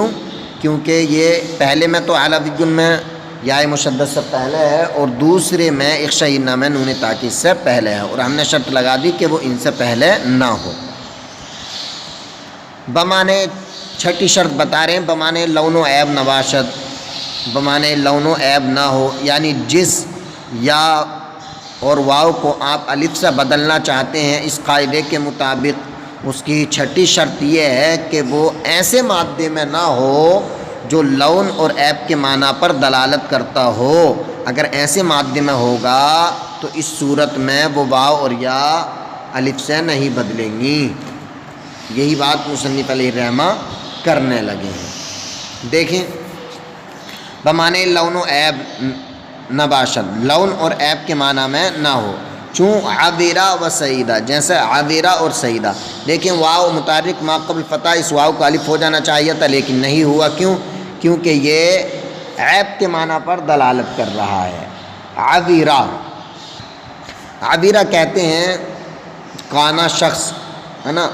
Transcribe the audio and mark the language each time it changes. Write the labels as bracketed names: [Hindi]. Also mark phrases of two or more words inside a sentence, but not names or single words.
[Urdu] کیونکہ یہ پہلے میں تو اعلیٰ میں یا مشدد سے پہلے ہے اور دوسرے میں اخشینہ میں نون تاکید سے پہلے ہے اور ہم نے شرط لگا دی کہ وہ ان سے پہلے نہ ہو. بمانے چھٹی شرط بتا رہے ہیں، [Persian] بمانے لون و عیب نباشد، [Urdu] بمانے لون و عیب نہ ہو. یعنی جس یا اور واو کو آپ الف سے بدلنا چاہتے ہیں اس قاعدے کے مطابق، اس کی چھٹی شرط یہ ہے کہ وہ ایسے مادے میں نہ ہو جو لون اور عیب کے معنی پر دلالت کرتا ہو. اگر ایسے مادے میں ہوگا تو اس صورت میں وہ واو اور یا الف سے نہیں بدلیں گی. یہی بات مصنف علیہ الرحمہ کرنے لگے ہیں. دیکھیں [Persian] بمانے لون و عیب نباشد، [Urdu] لون اور عیب کے معنی میں نہ ہو. [Persian] چون عبیرہ و سعیدہ، [Urdu] جیسے عبیرہ اور سعیدہ. دیکھیں واو متحرک ما قبل فتح، اس واو کا الف ہو جانا چاہیے تھا لیکن نہیں ہوا. کیوں؟ کیونکہ یہ عیب کے معنی پر دلالت کر رہا ہے. عبیرہ، عبیرہ کہتے ہیں کانا شخص ہے نا.